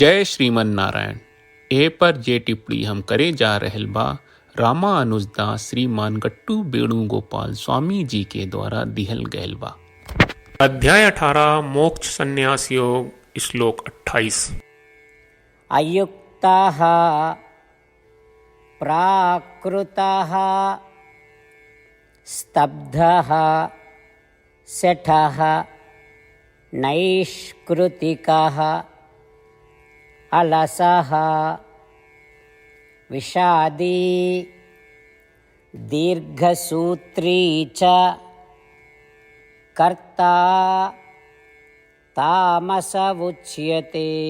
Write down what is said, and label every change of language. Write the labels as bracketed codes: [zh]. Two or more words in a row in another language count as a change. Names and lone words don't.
[sa] जय श्रीमन नारायण। [bho] ए पर जे टिप्पणी हम करे जा रहल बा रामानुजदास श्रीमान गट्टू वेणुगोपाल स्वामी जी के द्वारा दिहल गयल बा। अध्याय 18 मोक्ष संन्यास योग, श्लोक 28। [sa] अयुक्तः प्राकृतः स्तब्धः शठः नैष्कृतिकः अलसः विषादी दीर्घसूत्री च कर्ता तामस उच्यते।